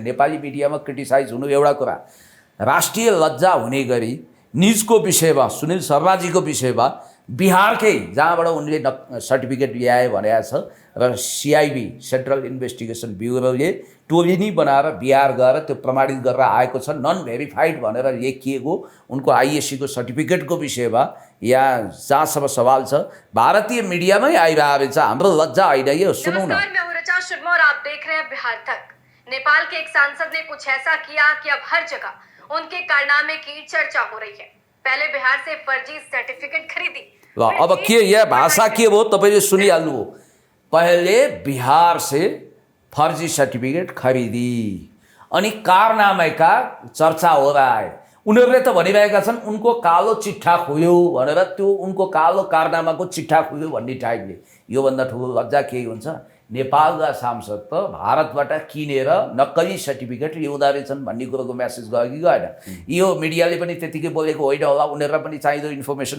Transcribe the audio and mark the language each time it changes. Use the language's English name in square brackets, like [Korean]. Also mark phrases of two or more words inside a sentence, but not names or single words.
[Nepali] नेपाली मिडियामा क्रिटिसाइज हुनु एउटा कुरा, राष्ट्रिय लज्जा हुने गरी निजको विषयमा सुनिल शर्माजीको विषयमा बिहारकै जहाँबाट उनले सर्टिफिकेट ल्याए भनेको छ र सिआइबी सेन्ट्रल इन्भेस्टिगेसन ब्युरोले टोलिनी बनाएर बिहार गएर त्यो प्रमाणित गरेर आएको छ [English] non verified [Nepali] भनेर लेखिएको उनको आइएससीको सर्टिफिकेटको विषयमा यहाँ जहाँसम्म सवाल छ भारतीय मिडियामै आइरहेको छ। हाम्रो लज्जा होइन यो, सुनौ न। [Hindi] मैं हूं ऋचा शर्मा और आप देख रहे हैं बिहार तक। नेपाल के एक सांसद ने कुछ ऐसा किया कि अब हर जगह उनके कारनामे की चर्चा हो रही है। पहले बिहार से फर्जी सर्टिफिकेट खरीदी, [Nepali] ल अब के यहाँ भाषा के हो तपाईँले सुनिहाल्नु हो। [Hindi] पहले बिहार से फर्जी सर्टिफिकेट खरीदी अनि कारनामेका चर्चा हो रहा है। [Nepali] उनीहरूले त भनिरहेका छन् उनको कालो चिट्ठा खुल्यो भनेर, त्यो उनको कालो कारनामाको चिट्ठा खुल्यो भन्ने टाइपले। योभन्दा ठुलो लज्जा केही हुन्छ? नेपालका सांसद त भारतबाट किनेर नक्कली सर्टिफिकेट ल्याउँदा रहेछन् भन्ने कुरोको म्यासेज गयो कि गएन? यो मिडियाले पनि त्यतिकै बोलेको होइन होला, उनीहरूलाई पनि चाहिँदो इन्फर्मेसन।